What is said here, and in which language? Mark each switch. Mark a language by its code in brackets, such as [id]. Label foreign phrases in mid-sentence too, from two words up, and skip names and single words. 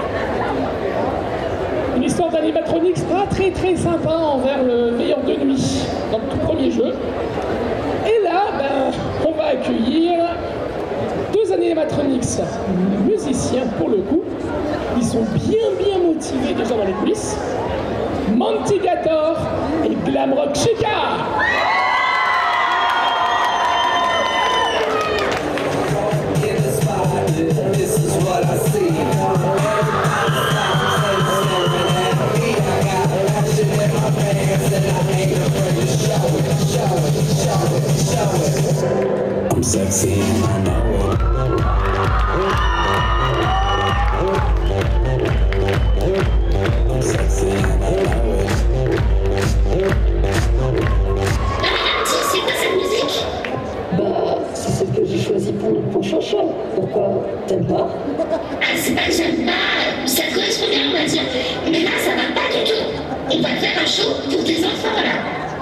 [fr] Une histoire d'animatronics pas très très sympa envers le veilleur de nuit dans le tout premier jeu. Et là, on va accueillir deux animatronics musiciens pour le coup. Ils sont bien motivés déjà dans les coulisses. Mantigator et Glamrock Chica. [en] Give us 5 minutes. this is what I see. I'm sexy and I know it. I'm sexy and I know it. [fr] C'est quoi cette musique? Bah, c'est celle que j'ai choisie pour Chanchon. Pourquoi? T'aimes pas? Ah, c'est pas que j'aime pas, ça correspond bien, on va dire. Mais là, ça va pas du tout. On va faire un show pour des enfants, là.